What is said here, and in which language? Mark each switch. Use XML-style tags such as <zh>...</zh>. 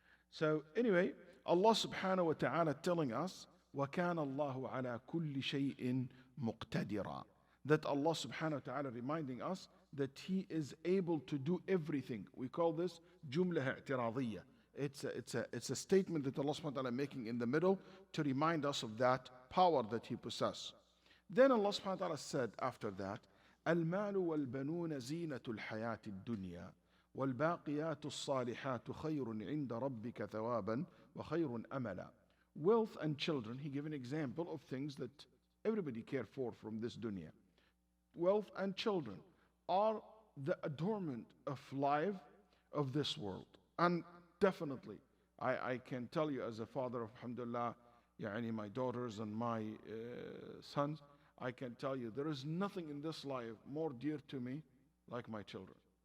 <en>So anyway, Allah subhanahu wa ta'ala telling us,</en> <ar>وَكَانَ اللَّهُ عَلَى كُلِّ شَيْءٍ مُقْتَدِرًا.</ar> <en>That Allah subhanahu wa ta'ala reminding us that He is able to do everything. We call this جملة اعتراضية. It's a statement that Allah subhanahu wa ta'ala making in the middle to remind us of that power that He possesses. Then Allah subhanahu wa ta'ala said after that,</en> <ar>المال والبنون زينة الحياة الدنيا والباقيات الصالحات خير عند ربك ثوابا وخير أملا.</ar> <en>Wealth and children, He gave an example of things that everybody care for from this dunya. Wealth and children are the adornment of life of this world. And definitely, I can tell you as a father of, alhamdulillah, my daughters and my sons, I can tell you there is nothing in this life more dear to me like my children.</en>